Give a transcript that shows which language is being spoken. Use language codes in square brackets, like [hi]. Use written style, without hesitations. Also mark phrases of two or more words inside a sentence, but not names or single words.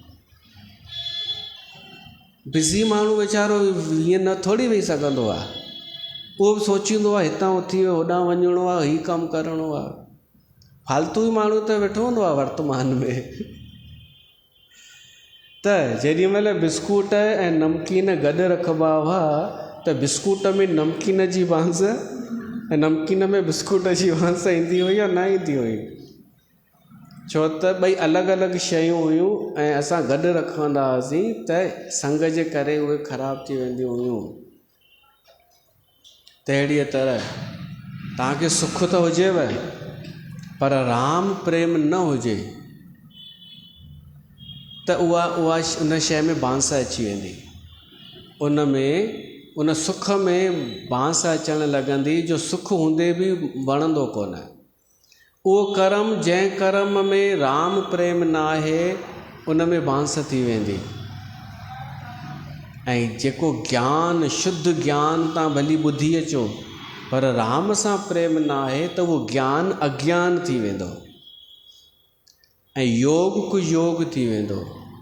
[sd] बिज़ी माण्हू वीचारो हीअं न थोरी वेही सघंदो आहे, उहो बि सोचींदो आहे हितां उथी होॾां वञिणो आहे, हीउ कमु करिणो आहे। फालतू माण्हू त वेठो हूंदो आहे वर्तमान में। त जेॾीमहिल बिस्कुट ऐं नमकीन गॾु रखिबा हुआ त बिस्कुट में नमकीन जी बांस ऐं नमकीन में बिस्कुट जी बांस ईंदी हुई या न ईंदी हुई, छो त ॿई अलॻि अलॻि शयूं हुयूं ऐं असां गॾु रखंदा हुआसीं त संग जे करे उहे ख़राब थी वेंदियूं हुयूं। तहिड़ीअ तरह तव्हांखे सुख त हुजेव पर राम प्रेम न हुजे त उहा उन शइ में बांस अची वेंदी, उन सुख में बांस अचणु लॻंदी जो सुख हूंदे बि वणंदो कोन। उहो कर्म जंहिं कर्म में राम प्रेम न आहे उन में बांस थी वेंदी। ऐं जेको ज्ञान शुद्ध ज्ञान तव्हां भली ॿुधी अचो पर राम सां प्रेम न आहे त उहो ज्ञान अज्ञान थी वेंदो ऐं योग कुयोग थी वेंदो।